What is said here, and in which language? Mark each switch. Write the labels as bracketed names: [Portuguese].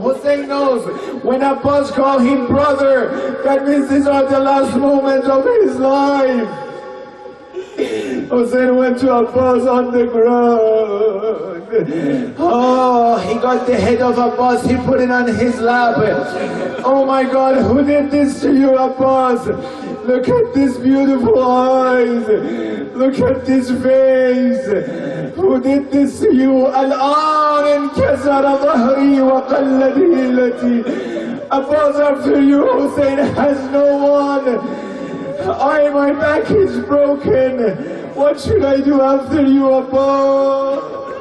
[English] Hussein knows, when Abbas calls him brother, that means these are the last moments of his life. Hussein went to Abbas on the ground. Oh, he got the head of Abbas, he put it on his lap. Oh my God, who did this to you, Abbas? Look at this beautiful eyes. Look at this face. Who did this to you? [Arabic] الآن انكسر ظهري وقلت هيلتي. [English] Abbas, after you, Hussein has no one. My back is broken. What should I do after you, Abbas?